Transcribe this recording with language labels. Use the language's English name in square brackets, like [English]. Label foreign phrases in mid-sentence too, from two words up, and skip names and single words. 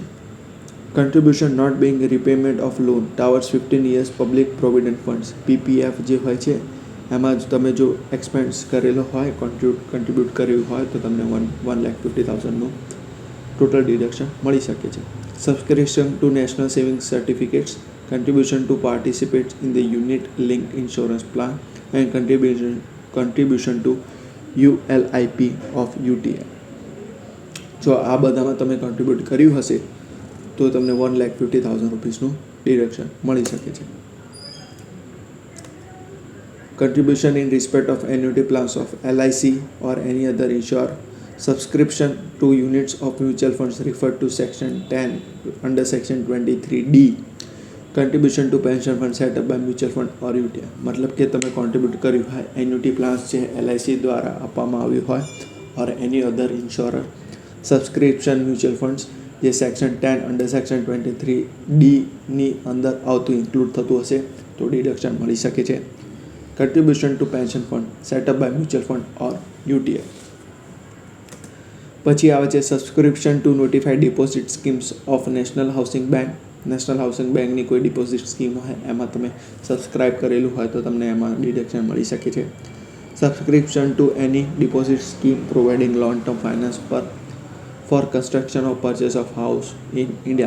[English] contribution not being repayment of loan [Gujarati] ટાવર્સ 15 years [English] public provident funds [Gujarati] PPF જે હોય છે એમાં જ તમે જો એક્સપેન્સ કરેલો હોય કન્ટ્રીબ્યુટ કર્યું હોય તો તમને 1,50,000નું ટોટલ ડિડક્શન મળી શકે છે. [English] subscription to national saving certificates, contribution to participate in the unit linked insurance plan and contribution to ULIP of UTI. [Gujarati] જો આ બધામાં તમે કોન્ટ્રીબ્યુટ કર્યું હશે તો તમને 1,50,000 રૂપીસનું ડિડક્શન મળી શકે છે. [English] Contribution in respect of annuity plans of LIC or any other insurer, subscription to units of mutual funds referred to section 10 under section 23D, contribution to pension fund set up by mutual fund or UTI. [Gujarati] मतलब કે તમે કોન્ટ્રીબ્યુટ કર્યું હોય [English] annuity plans [Gujarati] જે LIC દ્વારા આપવામાં આવ્યું હોય [English] or any other insurer, subscription mutual funds [Gujarati] જે સેક્શન 10 [English] under section [Gujarati] 23D ની અંદર આવતું ઇન્ક્લુડ થતું હશે તો ડિડક્શન મળી શકે છે. [English] Contribution to pension fund set up by mutual fund or UTI. [Gujarati] પછી આવે છે [English] subscription to notified deposit schemes of National Housing Bank. [Gujarati] નેશનલ હાઉસિંગ બેંકની કોઈ [English] deposit scheme [Gujarati] હોય એમાં તમે સબસ્ક્રાઇબ કરેલું હોય તો તમને એમાં ડિડક્શન મળી શકે છે. [English] subscription to any deposit scheme providing long term finance for construction of purchase of house in India.